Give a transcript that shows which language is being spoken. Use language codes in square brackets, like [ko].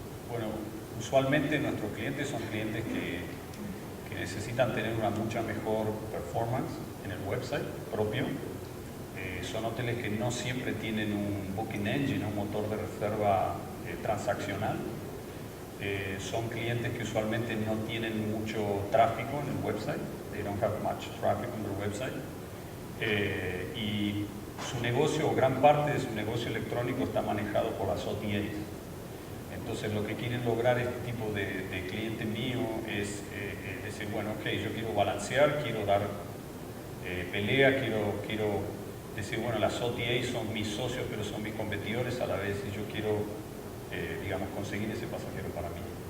[es] Bueno, usualmente nuestros clientes son clientes que necesitan tener una mucha mejor performance en el website propio. Son hoteles que no siempre tienen un booking engine, un motor de reserva transaccional. Son clientes que usualmente no tienen mucho tráfico en el website. [en] They don't have much traffic on their website. [es] Y su negocio, o gran parte de su negocio electrónico, está manejado por las OTAs. Entonces lo que quieren lograr este tipo de cliente mío es decir, bueno, ok, yo quiero balancear, quiero dar pelea, quiero decir, bueno, las OTAs son mis socios, pero son mis competidores a la vez, y yo quiero, digamos, conseguir ese pasajero para mí.